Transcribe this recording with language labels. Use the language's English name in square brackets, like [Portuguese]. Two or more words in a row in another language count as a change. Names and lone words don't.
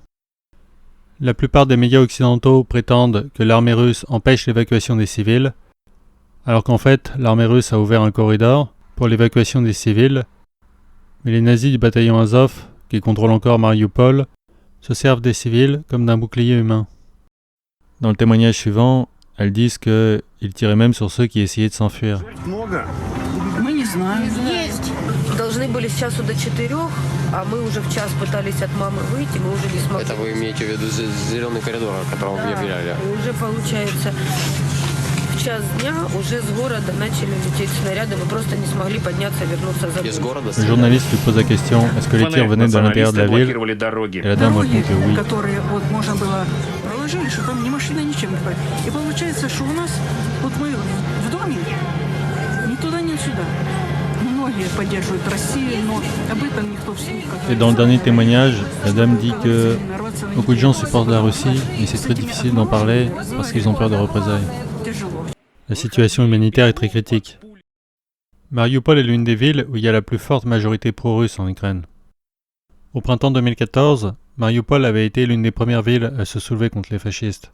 [French] La plupart des médias occidentaux prétendent que l'armée russe empêche l'évacuation des civils, alors qu'en fait l'armée russe a ouvert un corridor pour l'évacuation des civils, mais les nazis du bataillon Azov, qui contrôlent encore Mariupol, se servent des civils comme d'un bouclier humain. Dans le témoignage suivant, elles disent qu'ils tiraient même sur ceux qui essayaient de s'enfuir. [Russian] Мы не знаем. Есть. Должны были с часу до 4, а мы уже в час пытались от мамы выйти, мы уже не смогли. Это вы имеете в виду зеленый коридор, о котором вы объявляли? Уже получается, в час дня уже с города начали лететь снаряды, мы просто не смогли подняться, вернуться за Из города? [French] Le journaliste lui pose la question, est-ce que les tirs venaient de l'intérieur de la ville? Et la dame répond que oui. [Russian] Которые вот можно было проложили, что там ни машина, ничем не ходит. И получается, что у нас, вот мы в доме, ни туда, ни сюда. Многие поддерживают Россию, но об этом никто вслух. [French] Et dans le dernier témoignage, la dame dit que beaucoup de gens supportent la Russie, mais c'est très difficile d'en parler parce qu'ils ont peur de représailles. La situation humanitaire est très critique. Mariupol est l'une des villes où il y a la plus forte majorité pro-russe en Ukraine. Au printemps 2014, Mariupol avait été l'une des premières villes à se soulever contre les fascistes.